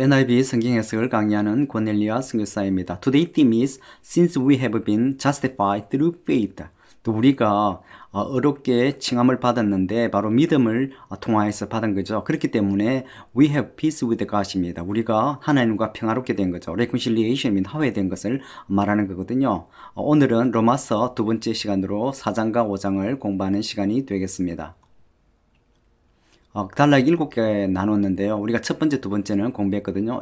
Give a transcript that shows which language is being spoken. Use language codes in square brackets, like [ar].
[ko] NIV 성경 해석을 강의하는 고넬리아 선교사입니다. [en] Today theme is Since we have been justified through faith. [ko] 또 우리가 어렵게 칭함을 받았는데 바로 믿음을 통하여서 받은 거죠. 그렇기 때문에 [en] we have peace with God입니다. [ko] 우리가 하나님과 평화롭게 된 거죠. reconciliation 및 화해된 것을 말하는 거거든요. 오늘은 로마서 두 번째 시간으로 4장과 5장을 공부하는 시간이 되겠습니다. 단락 7개 나눴는데요. 우리가 첫 번째, 두 번째는 공부했거든요.